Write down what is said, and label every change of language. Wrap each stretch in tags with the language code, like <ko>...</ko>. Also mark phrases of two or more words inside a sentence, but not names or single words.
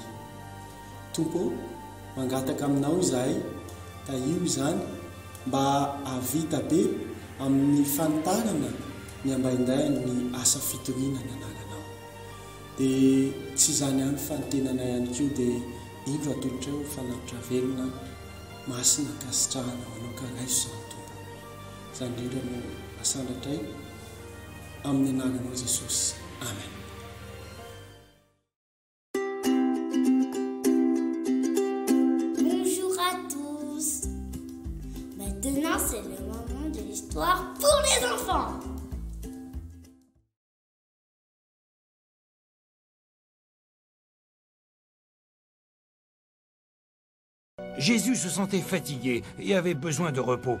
<mg>Tompo, mangataka aminao izahay tahio izany mba havita be amin'ny fanitarana ny ambainday ny asa fitoriana nanananao. Dia tsy izany ihany fantenanay ihany koa dia indro atolotra eo fanatitra velona masina kasitrahana anao karaiso izany tompo. Izany indrindra no asandratray amin'ny anananao Jesosy. Amen.</mg> <fr>Bonjour à tous. Maintenant, c'est le moment de l'histoire pour les enfants. Jésus se sentait fatigué et avait besoin de repos.</fr>